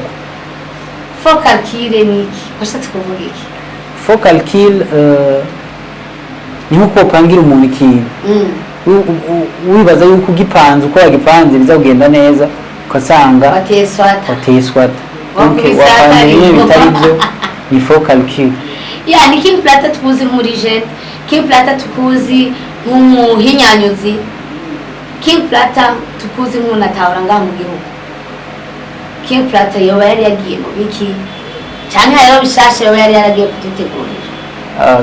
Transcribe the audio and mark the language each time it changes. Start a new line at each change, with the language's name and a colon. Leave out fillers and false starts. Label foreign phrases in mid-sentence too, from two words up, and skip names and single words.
English: Focal kill
Rundi: niki washatse kuvuga iki?
English: Focal kill
Rundi: ni nko pangira umuntu ikintu. Wibaza yuko ugipanze uko yagipanze bizagenda neza ukasanga wateswata. Okay, wapanze bitari byo ni
English: focal kill.
Rundi: Yeah, ni King Plata tukuzi muri jet. King Plata tukuzi nk'umuhinyanyuzi. King Plata tukuzi nk'unatahura ngaha mu gihugu. King Plata yoba yari yagiye mu biki cyane hayo bishashe yoba yari yaragiye kudutegurira.